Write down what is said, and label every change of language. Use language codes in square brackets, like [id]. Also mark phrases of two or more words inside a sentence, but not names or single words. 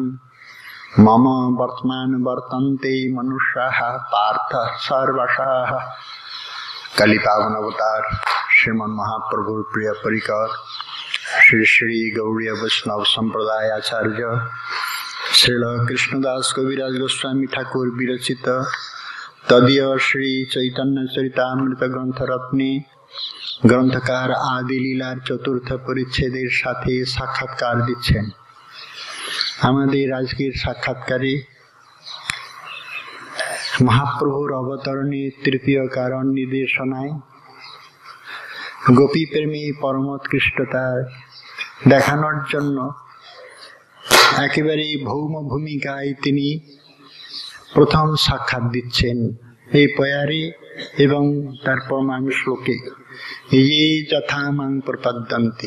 [sa] मम वर्तमान वर्तन्ते मनुष्याः पार्थ सर्वशः। [bn] কলি পাবন অবতার শ্রীমন মহাপ্রভু প্রিয় পরিকর শ্রী শ্রী গৌড়ীয় বৈষ্ণব সম্প্রদায় আচার্য শ্রীল কৃষ্ণদাস কবিরাজ গোস্বামী ঠাকুর বিরচিত তদীয় শ্রী চৈতন্য চরিতামৃত গ্রন্থ রত্নে গ্রন্থকার আদি লীলার চতুর্থ পরিচ্ছেদের সাথে সাক্ষাৎকার দিচ্ছেন। আমাদের আজকের সাক্ষাৎকারে মহাপ্রভুর অবতরণের তৃতীয় কারণ নির্দেশনায় গোপী প্রেমী পরমোৎকৃষ্টতা দেখানোর জন্য একেবারে ভৌম ভূমিকায় তিনি প্রথম সাক্ষাৎ দিচ্ছেন এই পয়ারে এবং তার প্রমাণ শ্লোকে [sa] ইয়ে যথা মাং প্রপদ্যন্তে।